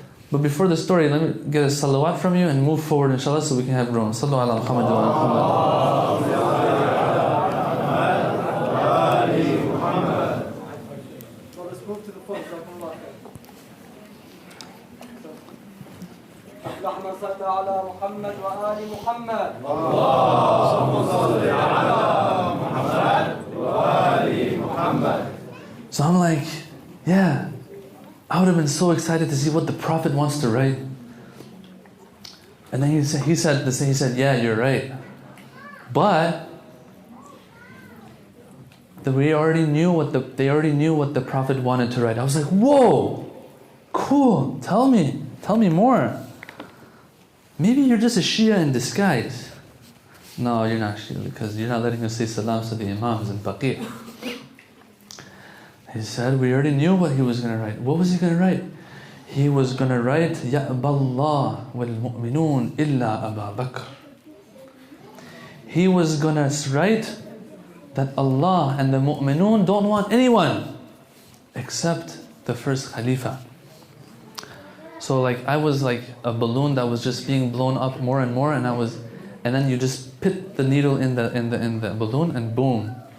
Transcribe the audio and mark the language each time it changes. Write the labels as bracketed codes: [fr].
[en] But before the story, let me get a salawat from you and move forward, inshallah, so we can have room. [ar] Sallu ala Muhammad wa ala Muhammad. [en] So let's move to the front. [ar] اللهم صل على محمد وآل محمد. اللهم صل على محمد وآل محمد. [en] So I'm like, yeah, I would have been so excited to see what the Prophet wants to write. And then he said, yeah, you're right. But they already knew what the Prophet wanted to write. I was like, whoa, cool, tell me more. Maybe you're just a Shia in disguise. No, you're not Shia because you're not letting us say salams to the Imams in Baqir. He said, we already knew what he was going to write. What was he going to write? He was going to write, [ar] يَأْبَى اللَّهُ وَالْمُؤْمِنُونَ إِلَّا أَبَا بَكْرٍ. [en] He was going to write that Allah and the mu'minun don't want anyone except the first Khalifa. So I was like a balloon that was just being blown up more and more, and then you just put the needle in the balloon and boom.